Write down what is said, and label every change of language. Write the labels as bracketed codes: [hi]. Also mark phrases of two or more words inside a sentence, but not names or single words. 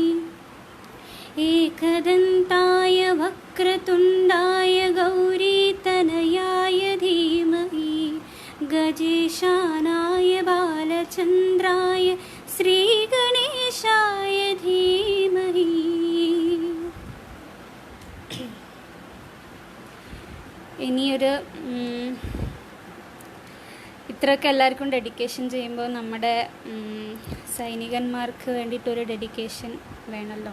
[sa] एकदन्ताय वक्रतुण्डाय गौरीतनयाय धीमहि गजेशानाय बालचन्द्राय श्रीगणेशाय धीमहि। [ml] ഇനിയൊരു ഇത്രയൊക്കെ എല്ലാവർക്കും ഡെഡിക്കേഷൻ ചെയ്യുമ്പോൾ നമ്മുടെ സൈനികന്മാർക്ക് വേണ്ടിയിട്ടൊരു ഡെഡിക്കേഷൻ വേണമല്ലോ.